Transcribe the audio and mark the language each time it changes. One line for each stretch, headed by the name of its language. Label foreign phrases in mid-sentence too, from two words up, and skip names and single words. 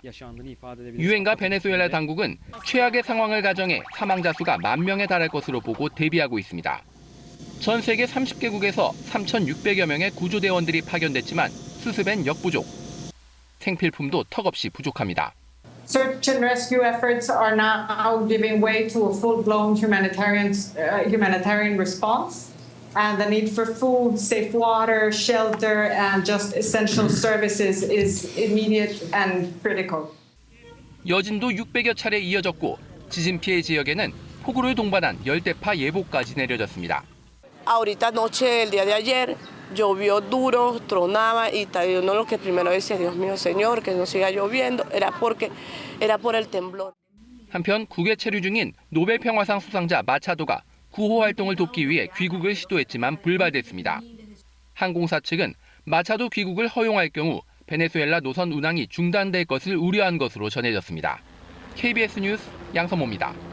Korean: 유엔과 베네수엘라 당국은 최악의 상황을 가정해 사망자 수가 10,000명에 달할 것으로 보고 대비하고 있습니다. 전 세계 30개국에서 3,600여 명의 구조대원들이 파견됐지만 수습엔 역부족. 생필품도 턱없이 부족합니다.
English: Search and rescue efforts are now giving way to a full-blown humanitarian response, and the need for food, safe water, shelter, and just essential services is immediate and critical.
Korean: 여진도 600여 차례 이어졌고 지진 피해 지역에는 폭우를 동반한 열대파 예보까지 내려졌습니다.
Spanish: Ahorita anoche, el día de ayer, llovió duro, tronaba y uno lo que primero decía, Dios mío, Señor, que no siga lloviendo, era por el temblor.
Korean: 한편 국외 체류 중인 노벨 평화상 수상자 마차도가 구호 활동을 돕기 위해 귀국을 시도했지만 불발됐습니다. 항공사 측은 마차도 귀국을 허용할 경우 베네수엘라 노선 운항이 중단될 것을 우려한 것으로 전해졌습니다. KBS 뉴스 양성모입니다.